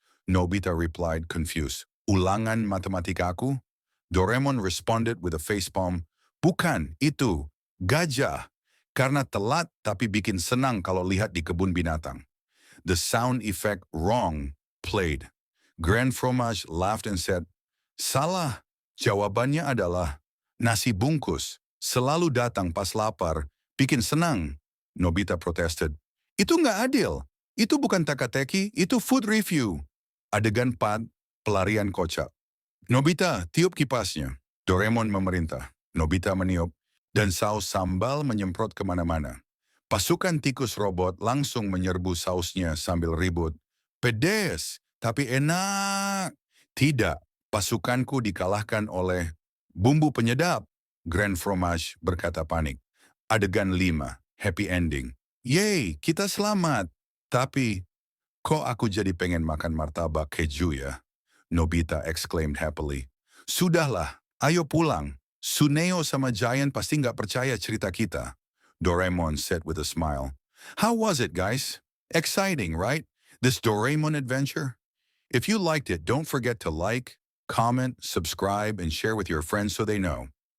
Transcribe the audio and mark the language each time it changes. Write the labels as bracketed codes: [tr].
[en] Nobita replied confused, [id] "Ulangan matematika aku?" [en] Doraemon responded with a facepalm, [id] "Bukan, itu gajah. Karena telat tapi bikin senang kalau lihat di kebun binatang." [en] The sound effect wrong played. Grand Fromage laughed and said, [id] "Salah. Jawabannya adalah nasi bungkus. Selalu datang pas lapar, bikin senang." Nobita protested, "Itu nggak adil. Itu bukan teka-teki, itu food review." Adegan 4, pelarian kocak. "Nobita, tiup kipasnya." Doraemon memerintah. Nobita meniup, dan saus sambal menyemprot kemana-mana. Pasukan tikus robot langsung menyerbu sausnya sambil ribut. "Pedes, tapi enak." "Tidak, pasukanku dikalahkan oleh bumbu penyedap," Grand Fromage berkata panik. Adegan 5, happy ending. "Yeay, kita selamat. Tapi, kok aku jadi pengen makan martabak keju ya?" [en] Nobita exclaimed happily. [id] "Sudahlah, ayo pulang. Suneo sama Giant pasti nggak percaya cerita kita." [en] Doraemon said with a smile. "How was it, guys? Exciting, right? This Doraemon adventure? If you liked it, don't forget to like, comment, subscribe, and share with your friends so they know.